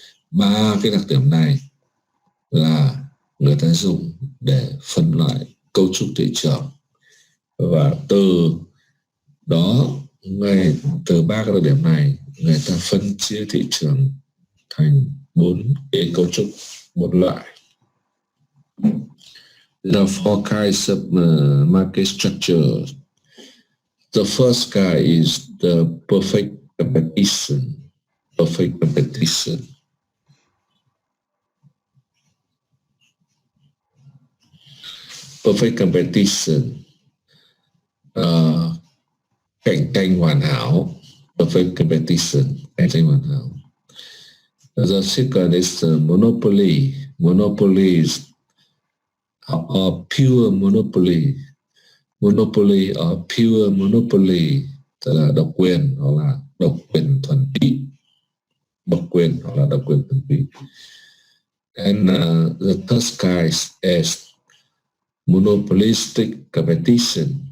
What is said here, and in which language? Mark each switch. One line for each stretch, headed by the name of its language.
Vietnamese: Ba cái đặc điểm này là người ta dùng để phân loại cấu trúc thị trường, và từ đó từ ba cái đặc điểm này người ta phân chia thị trường thành 4 cái cấu trúc, 4 loại.
English: There are 4 kinds of market structure. The first kind is the perfect competition. Perfect competition. Perfect competition.
Vietnamese: Cạnh tranh hoàn hảo.
English: Perfect competition.
Vietnamese: Cạnh tranh hoàn hảo.
English: The second is monopoly. Monopoly is or pure monopoly. Monopoly or pure monopoly,
Vietnamese: tức là độc quyền hoặc là độc quyền thuần túy. Độc quyền hoặc là độc quyền thuần túy.
English: And the third kind is monopolistic competition.